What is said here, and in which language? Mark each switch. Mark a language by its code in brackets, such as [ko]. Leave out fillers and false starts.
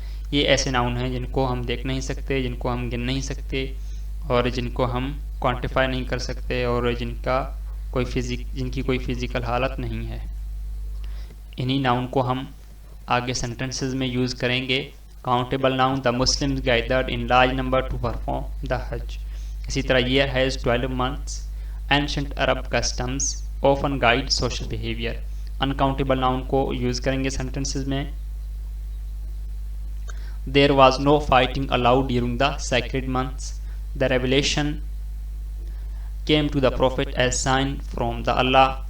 [ur] یہ ایسے ناؤن ہیں جن کو ہم دیکھ نہیں سکتے، جن کو ہم گن نہیں سکتے اور جن کو ہم کوانٹیفائی نہیں کر سکتے اور جن کی کوئی فزیکل حالت نہیں ہے. انہی ناؤن کو ہم آگے سینٹنسز میں یوز کریں گے. [en] Countable noun, the Muslims gathered in large number to perform the Hajj. [ur] اسی طرح [en] Year has 12 months. Ancient Arab customs often guide social behavior. [ur] Uncountable noun کو یوز کریں گے سینٹنسز میں. [en] There was no fighting allowed during the sacred months. The revelation came to the prophet as sign from the Allah.